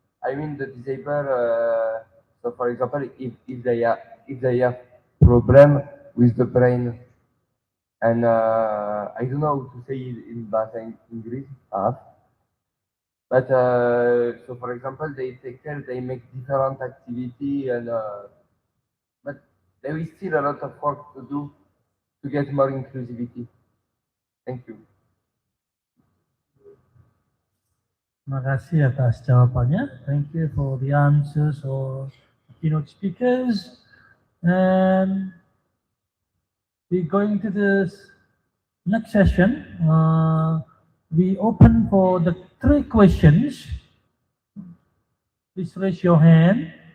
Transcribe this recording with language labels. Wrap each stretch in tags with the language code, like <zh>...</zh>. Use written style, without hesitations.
<en>I mean the disabled. So, for example, if they have problem with the brain, and I don't know how to say it in bahasa Inggris, but so for example, they take care, they make different activity, and but there is still a lot of work to do to get more inclusivity. Thank you.</en> <id>Terima kasih atas jawabannya.</id> <en>Thank you for the answers or keynote speakers. And we're going to this next session. We open for the 3 questions. Please raise your hand.</en>